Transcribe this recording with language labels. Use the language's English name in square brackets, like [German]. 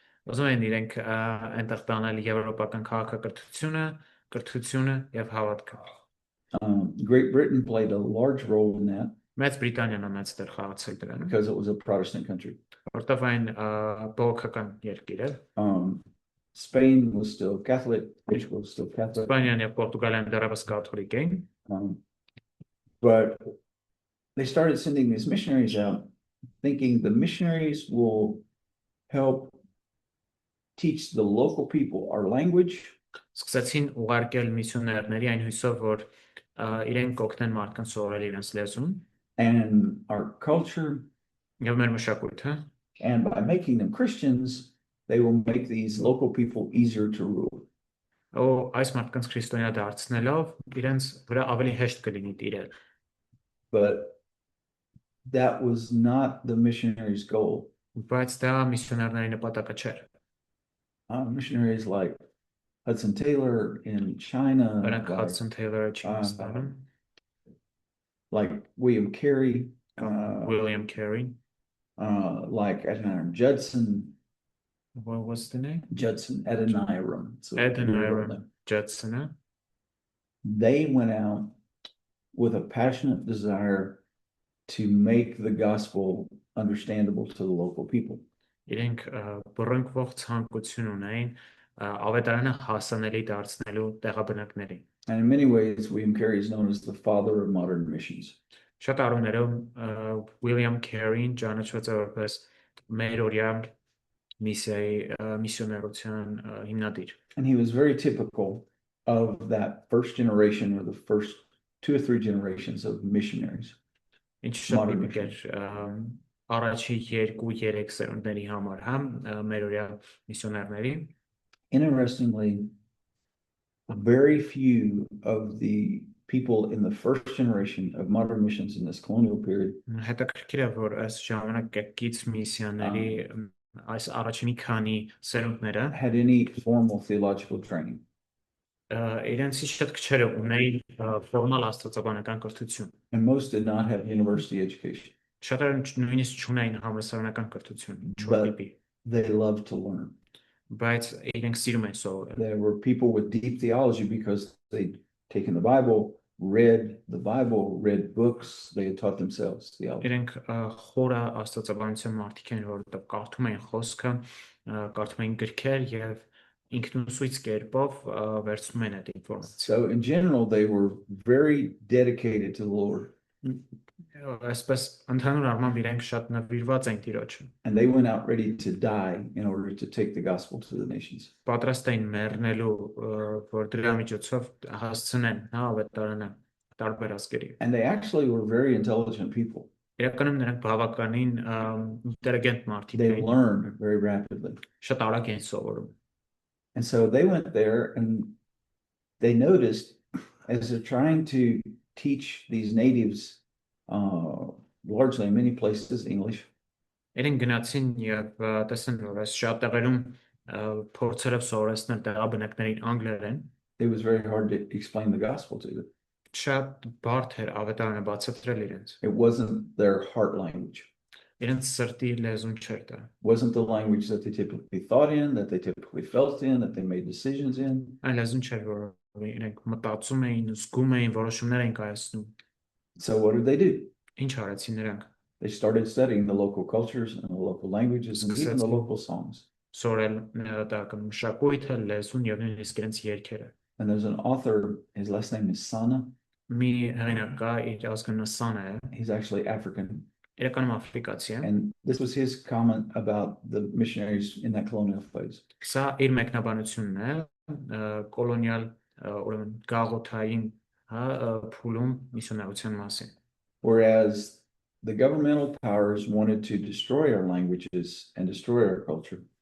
[Armenian] Ուզում են իրենք այնտեղ տանել եվրոպական քաղաքակրթությունը, կրթությունը եւ հավատքը։ [English] Great Britain played a large role in that [Armenian] Մեծ Բրիտանիան մեծ դեր խաղացել դրանում, [English] because it was a Protestant country. [Armenian] որտեղ այն բողոքական երկիր է։ [English] Spain was still Catholic, Portugal was still Catholic. [Armenian] Իսպանիան եւ Պորտուգալիան դեռևս կաթոլիկ էին, [English] But they started sending these missionaries out, thinking the missionaries will help teach the local people our language. [Armenian] Սկսեցին ուղարկել միսիոներների այն հույսով, որ իրենք կօգնեն մարդկանց սովորել իրենց լեզուն [English] and our culture. [Armenian] եւ մեր մշակույթը, [English] And by making them Christians, they will make these local people easier to rule. [Armenian] ու այս մարդկանց քրիստոնյա դարձնելով իրենց վրա ավելի հեշտ կլինի տիրել։ [English] But that was not the missionaries' goal. [Armenian] Բայց դա միսիոներների նպատակը չէր։ [English] Missionaries like Hudson Taylor in China, [Armenian] Նրանք Hudson Taylor-ը Չինաստանում, [English] like William Carey, [Armenian] William Carey, [English] like Adoniram Judson. What was the name? Judson, Adoniram. So Adoniram Judson. They went out with a passionate desire to make the gospel understandable to the local people. [Armenian] Իրենք բռնկվող ցանկություն ունեին ավետարանը հասանելի դարձնելու տեղաբնակներին։ [English] And in many ways, William Carey is known as the father of modern missions. [Armenian] Շատ առումներով William Carey-ն ճանաչված է որպես մերօրյա միսիոներության հիմնադիր։ [English] And he was very typical of that first generation or the first 2 or 3 generations of missionaries. [Armenian] Ինչ շատ տիպիկ էր առաջի 2-3 սերունդների համար, համ մերօրյա միսիոներների։ [English] Interestingly, very few of the people in the first generation of modern missions in this colonial period [Armenian] Հետաքրքիր է, որ այս ժամանակակից միսիաների այս առաջին մի քանի սերունդները [English] had any formal theological training. [Armenian] Իրենցի շատ քչերը ունեին ֆորմալ աստվածաբանական կրթություն։ [English] And most did not have university education. [Armenian] Շատերը նույնիսկ չունեին համալսարանական կրթություն, [English] But they loved to learn. [Armenian] Բայց իրենք սիրում են սովորել։ [English] There were people with deep theology because they'd taken the Bible, read books, they had taught themselves theology. [Armenian] Իրենք խորը աստվածաբանության մարդիկ են, որովհետև կարդում էին խոսքը, կարդում էին գրքեր եւ ինքնուսույց կերպով վերցնում են այդ ինֆորմացիան։ [English] So in general, they were very dedicated to the Lord. [Armenian] Այսպես ընդհանուր առմամբ իրենք շատ նվիրված են Տիրոջը։ [English] And they went out ready to die in order to take the gospel to the nations. [Armenian] Պատրաստ էին մեռնելու, որ դրա միջոցով հասցնեն ավետարանը տարբեր ազգերի։ [English] And they actually were very intelligent people. [Armenian] Իրականում նրանք բավականին ինտելիգենտ մարդիկ [English] They [Armenian] էին։ [English] learned very rapidly. [Armenian] Շատ արագ էին սովորում։ [English] And so they went there and they noticed as they're trying to teach these natives, largely in many places English. [Armenian] Իրենք գնացին եւ տեսան, որ այս շատ տեղերում փորձելով սովորեցնել տեղաբնակներին անգլերեն։ [English] It was very hard to explain the gospel to them. [Armenian] Շատ բարդ էր ավետարանը բացատրել իրենց։ [English] It wasn't their heart language. [Armenian] Իրենց սրտի լեզուն չէր դա։ [English] Wasn't the language that they typically thought in, that they typically felt in, that they made decisions in. [Armenian] Այն լեզուն չէր, որ իրենք մտածում էին, զգում էին, որոշումներ էին կայացնում։ [English] So what did they do? [Armenian] Ինչ արեցին նրանք։ [English] They started studying the local cultures and the local languages and even the local songs. [Armenian] սորել տեղական մշակույթը, լեզուն եւ նույնիսկ իրենց երգերը։ [English] And there's an author, his last name is Sana. [Armenian] Մի հեղինակ կա, իր ազգը Սանա է, [English] He's actually African. [Armenian] իրականում աֆրիկացի է։ [English] And this was his comment about the missionaries in that colonial phase. [Armenian] Սա իր մեկնաբանությունն է կոլոնիալ ուրեմն գաղութային փուլում միսիոներության մասին։ [English] Whereas the governmental powers wanted to destroy our languages and destroy our culture.